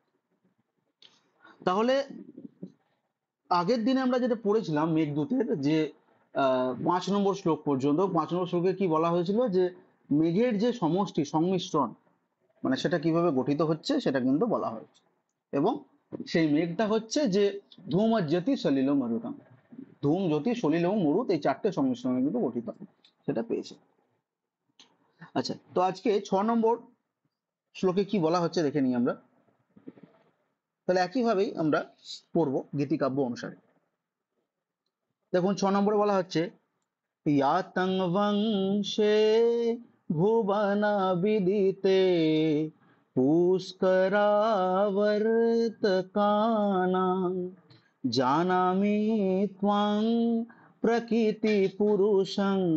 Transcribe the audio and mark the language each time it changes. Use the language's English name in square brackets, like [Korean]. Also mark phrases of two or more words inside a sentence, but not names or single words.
[Bangla] তাহলে আগের দিনে আমরা যেটা পড়েছিলাম মেঘদূতের যে 5 নম্বর শ্লোক পর্যন্ত, 5 নম্বর শ্লোকে কি বলা হয়েছিল যে মেঘের যে সমষ্টি সংমিশ্রণ মানে সেটা কিভাবে গঠিত হচ্ছে সেটা কিন্তু বলা হয়েছে, এবং সেই মেঘটা হচ্ছে যে ধূম আর [Sanskrit] জ্যোতি সলিল মরুতম, [Bangla] ধূম জ্যোতি সলিল এবং মরুত এই 4টে সংমিশ্রণে কিন্তু গঠিত, সেটা পেয়েছে। আচ্ছা, তো আজকে 6 নম্বর শ্লোকে কি বলা হচ্ছে দেখে নিই আমরা। তাহলে একইভাবেই আমরা পড়বো গীতিকাব্য অনুসারে। দেখুন 6 নম্বরে বলা হচ্ছে [Sanskrit] यातं वंशे भुवना विदिते पुष्करावर्तकानां जानामि त्वां प्रकृतिपुरुषं